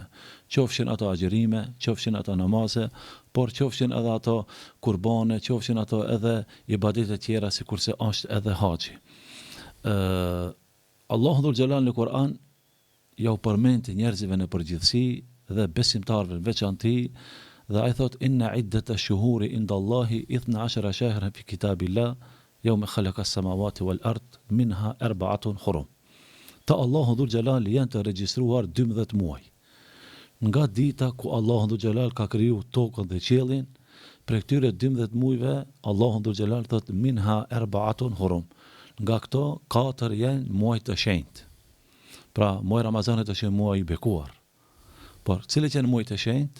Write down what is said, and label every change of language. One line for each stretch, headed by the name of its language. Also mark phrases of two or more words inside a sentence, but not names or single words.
Albanian: Qofshin ato agjerime, qofshin ato namaze, por qofshin edhe ato kurbane, qofshin ato edhe ibadete tjera sikurse është edhe haxhi. Allahu Dhul Jalal në Kur'an ja u përmend njerëzve në përgjithësi dhe besimtarëve në veçantë, dhe ai thot
Arabic: إن عدة الشهور عند الله 12 شهرا في كتاب الله يوم خلق السماوات والأرض منها 4 حرم.
Albanian: Ta Allahu Dhul Jalal janë të regjistruar 12 muaj. Nga dita ku Allahu Dhul Jalal ka kriju tokën dhe qiellin, për këtyre 12 muajve Allahu Dhul Jalal thot
Arabic: منها 4 حرم.
Albanian: Nga këto 4 janë muaj të shenjtë. Pra, muaj Ramazanit është muaj i bekuar. Por, cilët janë muaj të shenjtë?